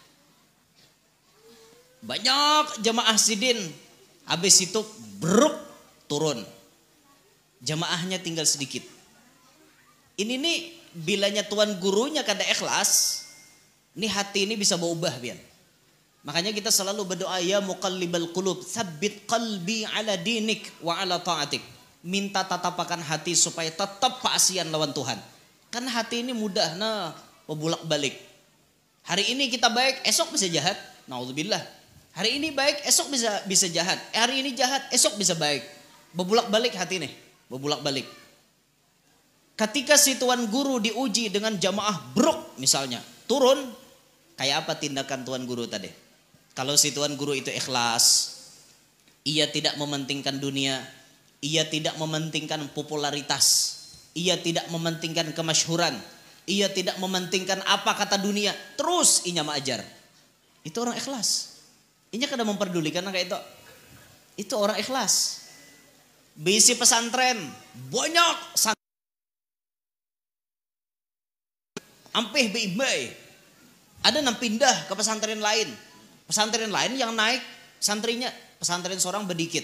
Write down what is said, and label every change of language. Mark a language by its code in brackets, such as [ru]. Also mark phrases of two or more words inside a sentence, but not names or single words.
[bjn] Banyak jamaah sidin habis itu bruk turun. Jamaahnya tinggal sedikit. Ini nih bilanya tuan gurunya kada ikhlas, nih hati ini bisa berubah pian. [id] Makanya kita selalu berdoa [ar] يا مقلب القلوب ثبت قلبي على دينك وعلى طاعتك. [bjn] Minta tatapakan hati supaya tetap paasian lawan Tuhan. [id] Kan hati ini mudah bolak-balik. Hari ini kita baik, esok bisa jahat. Naudzubillah. Hari ini baik, esok bisa jahat. Hari ini jahat, esok bisa baik. [bjn] Bebolak-balik hati nih, bebolak-balik. Ketika si tuan guru diuji dengan jamaah bruk misalnya, turun, kayak apa tindakan tuan guru tadi? [id] Kalau si tuan guru itu ikhlas, ia tidak mementingkan dunia, ia tidak mementingkan popularitas, ia tidak mementingkan kemasyhuran, ia tidak mementingkan apa kata dunia, [bjn] terus inya mengajar. [id] Itu orang ikhlas. [bjn] Inya kada memperdulikan kayak itu. [id] Itu orang ikhlas. [bjn] Bisi pesantren banyak ampih beibai. Ada yang pindah ke pesantren lain. Pesantren lain yang naik santrinya, pesantren seorang bedikit.